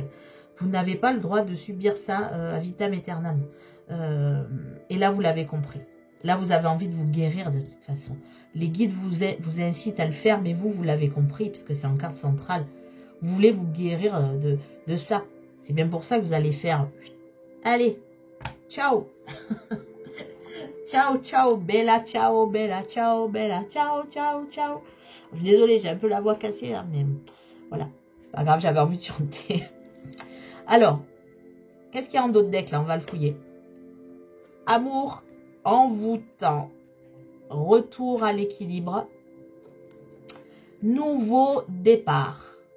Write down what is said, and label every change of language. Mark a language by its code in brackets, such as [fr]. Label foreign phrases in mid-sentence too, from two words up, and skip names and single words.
[fr] Vous n'avez pas le droit de subir ça à [la] vitam aeternam. [fr] Et là, vous l'avez compris. Là, vous avez envie de vous guérir de toute façon. Les guides vous incitent à le faire, mais vous l'avez compris, puisque c'est en carte centrale. Vous voulez vous guérir de ça. C'est bien pour ça que vous allez faire... Allez, [it] ciao. Ciao, ciao, bella, ciao, bella, ciao, bella, ciao, ciao, ciao. [fr] Je suis désolée, j'ai un peu la voix cassée, hein, mais voilà. C'est pas grave, j'avais envie de chanter. Alors, qu'est-ce qu'il y a en dos de deck, là? On va le fouiller. Amour envoûtant. Retour à l'équilibre. Nouveau départ.